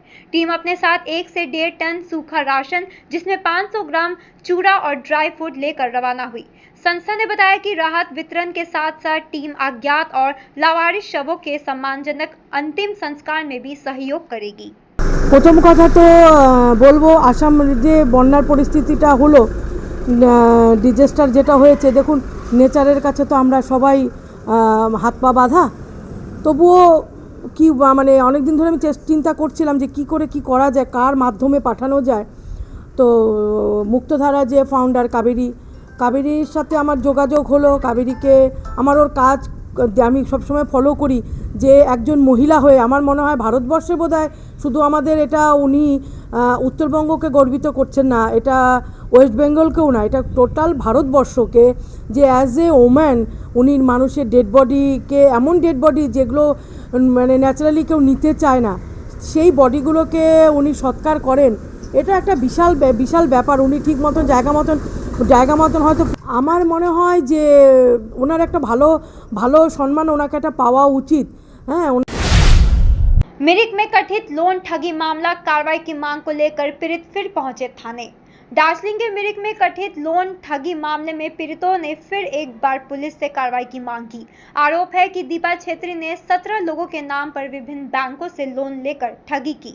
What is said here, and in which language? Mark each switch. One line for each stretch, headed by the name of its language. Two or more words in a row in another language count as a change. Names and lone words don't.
Hindi: टीम अपने साथ 1 से 1.5 टन सूखा राशन, जिसमें 500 ग्राम चूड़ा और ड्राई फ्रूट लेकर रवाना हुई। संस्था ने बताया कि राहत वितरण के साथ साथ टीम अज्ञात और लावारिस शवों के सम्मानजनक अंतिम संस्कार में भी सहयोग करेगी।
Bangla: প্রথম কথা তো বলব আসাম যে বন্যার পরিস্থিতিটা হল, ডিজাস্টার যেটা হয়েছে, দেখুন নেচারের কাছে তো আমরা সবাই হাত পা বাঁধা, তবুও কি মানে অনেক দিন ধরে আমি চিন্তা করছিলাম যে কি করে কি করা যায়, কার মাধ্যমে পাঠানো যায়। তো মুক্তধারা যে ফাউন্ডার কাবেরীর সাথে আমার যোগাযোগ হল। কাবেরীকে আমার ওর কাজ আমি সব সময় ফলো করি যে একজন মহিলা হয়ে আমার মনে হয় ভারতবর্ষে বোধহয় শুধু আমাদের এটা উনি উত্তরবঙ্গকে গর্বিত করছেন না, এটা ওয়েস্ট বেঙ্গলকেও না, এটা টোটাল ভারতবর্ষকে যে
English: as a woman
Bangla: উনি মানুষের
English: dead bodyke,
Bangla: এমন
English: dead body
Bangla: যেগুলো মানে ন্যাচারালি কেউ নিতে চায় না, সেই বডিগুলোকে উনি সৎকার করেন। এটা একটা বিশাল ব্যাপার। উনি ঠিক মতন জায়গা মতন হয়তো আমার মনে হয় যে ওনার একটা ভালো সম্মান ওনাকে একটা পাওয়া উচিত। হ্যাঁ।
Hindi: मिरिक में कथित लोन ठगी मामला, कार्रवाई की मांग को लेकर पीड़ित फिर पहुंचे थाने। दार्जिलिंग के मिरिक में कथित लोन ठगी मामले में पीड़ितों ने फिर एक बार पुलिस से कार्रवाई की मांग की। आरोप है कि दीपा छेत्री ने 17 लोगों के नाम पर विभिन्न बैंकों से लोन लेकर ठगी की।